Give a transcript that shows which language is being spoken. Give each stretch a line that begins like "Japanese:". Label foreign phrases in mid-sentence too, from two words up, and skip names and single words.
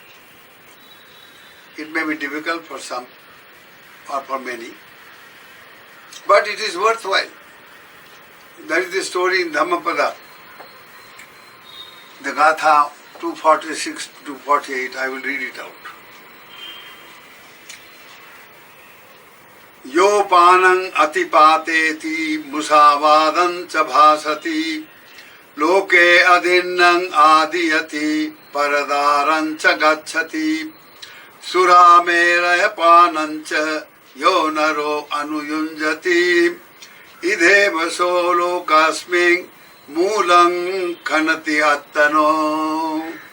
English: It may be difficult for some or for many, but it is worthwhile. That is the story in Dhammapada. The Gatha 246 to 248, I will read it out.
Pali: Yopanang atipateti musavadan cha bhasati loke adinnang adiyati paradaran cha gacchati suramera panancha yonaro anuyunjati ideva solo kasming mulang khanati attano